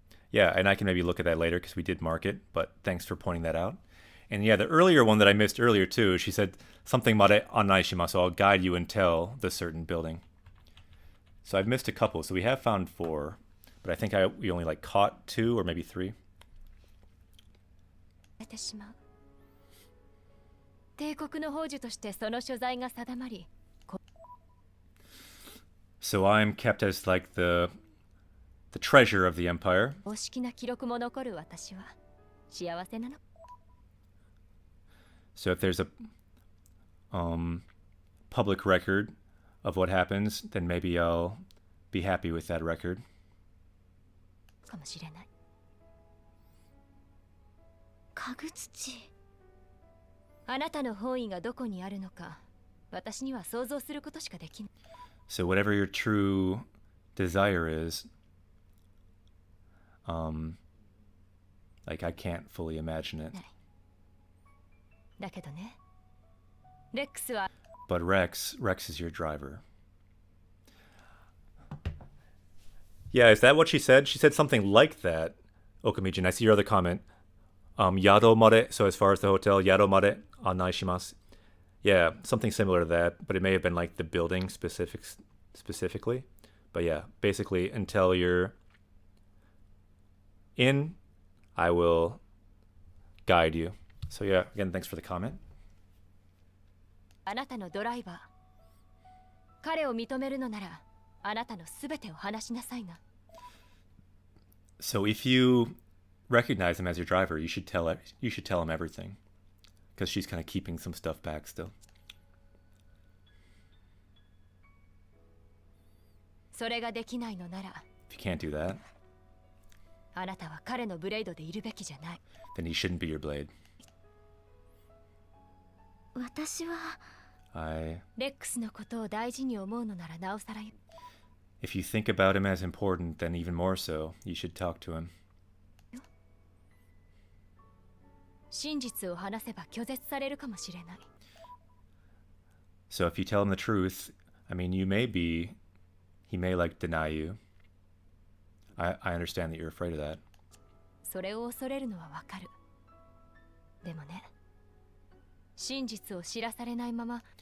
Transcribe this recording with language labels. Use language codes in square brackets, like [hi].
[en] Yeah, and I can maybe look at that later because we did mark it, but thanks for pointing that out. And yeah, the earlier one that I missed earlier too, she said something [ja] mare anaishimasu, [en] so I'll guide you until the certain building. So I've missed a couple, so we have found 4, but I think we only like caught 2 or maybe 3. [ja] てしまう。帝国の宝珠としてその所在が定まり、 [en] So I'm kept as like the treasure of the empire. [ja] 公式な記録も残る私は幸せなの。 [en] So if there's a public record of what happens, then maybe I'll be happy with that record. [ja] かもしれない。家具土。あなたの本意がどこにあるのか、私には想像することしかできない。 [en] So whatever your true desire is, like I can't fully imagine it. [ja] だけどね、レックスは [en] But Rex is your driver. Yeah, is that what she said? She said something like that. Okamijin, I see your other comment. [ja] Yado mare, [en] so as far as the hotel, [ja] Yado mare anai shimasu. [en] Yeah, something similar to that, but it may have been like the building specifically. But yeah, basically until you're in, I will guide you. So yeah, again, thanks for the comment. [ja] あなたのドライバー。彼を認めるのなら、あなたのすべてを話しなさいな。 [en] So if you recognize him as your driver, you should tell him everything, because she's kind of keeping some stuff back still. [ja] それができないのなら、 [en] If you can't do that, [ja] あなたは彼のブレイドでいるべきじゃない。 [en] then he shouldn't be your blade. [ja] 私は [en] I [ja] レックスのことを大事に思うのならなおさらよ。 [en] If you think about him as important, then even more so, you should talk to him. [ja] 真実を話せば拒絶されるかもしれない。 [en] So if you tell him the truth, I mean, he may like deny you. I understand that you're afraid of that. [ja] それを恐れるのはわかる。でもね、真実を知らされないまま、